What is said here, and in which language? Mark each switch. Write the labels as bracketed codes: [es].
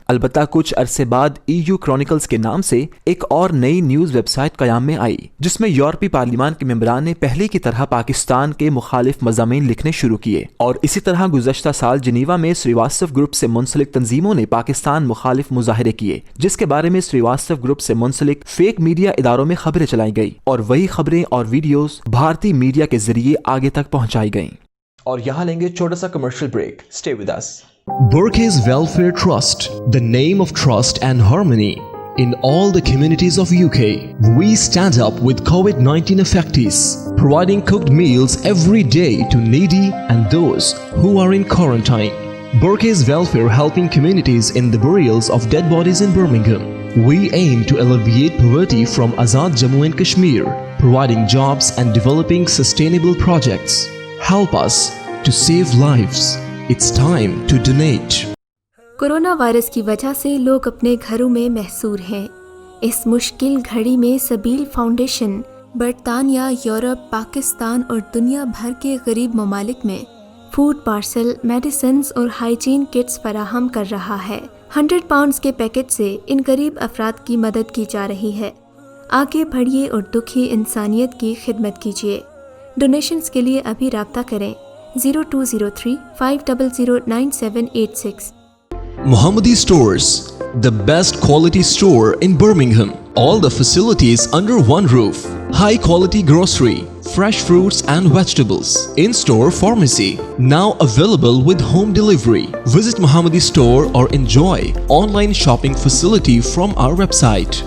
[hi] अलबत्ता कुछ अरसे बाद EU क्रॉनिकल्स के नाम से एक और नई न्यूज वेबसाइट कयाम में आई, जिसमें यूरोपीय पार्लिमान के मेंबरान ने पहले की तरह पाकिस्तान के मुखालिफ मज़ामीन लिखने शुरू किए और इसी तरह गुज़श्ता साल जिनीवा में श्रीवास्तव ग्रुप से मुंसलिक तंजीमों ने पाकिस्तान मुखालिफ मुजाहरे किए, जिसके बारे में श्रीवास्तव ग्रुप से मुंसलिक फेक मीडिया इदारों में खबरें चलाई गई और वही खबरें और वीडियोस भारतीय मीडिया के जरिए आगे तक पहुंचाई गईं। और यहाँ लेंगे छोटा सा commercial break. [en] Stay with us. Burkes Welfare Trust, the name of trust and harmony in all the communities of UK. We stand up with COVID-19 affectees, providing cooked meals every day to needy and those who are in quarantine. Burkes Welfare helping communities in the burials of dead bodies in Birmingham. We aim to alleviate poverty from Azad Jammu and Kashmir, providing jobs and developing sustainable projects. Help us to save lives. It's time to donate. [hi] Corona virus की वजह से लोग अपने घरों में महसूर हैं। इस मुश्किल घड़ी में सबील फाउंडेशन बरतानिया, यूरोप, पाकिस्तान और दुनिया भर के गरीब ममालिक में फूड पार्सल, मेडिसिन्स और हाइजीन किट्स फराहम कर रहा है। 100 पाउंड्स के पैकेट से इन गरीब अफराद की मदद की जा रही है। आगे बढ़िए और दुखी इंसानियत की खिदमत कीजिए। डोनेशंस के लिए अभी राब्ता करें 0203 500 9786। [en] Mohammadi Stores, the best quality store in Birmingham. All the facilities under one roof. High quality grocery, fresh fruits and vegetables. In-store pharmacy, now available with home delivery. Visit Mohammadi Store or enjoy online shopping facility from our website.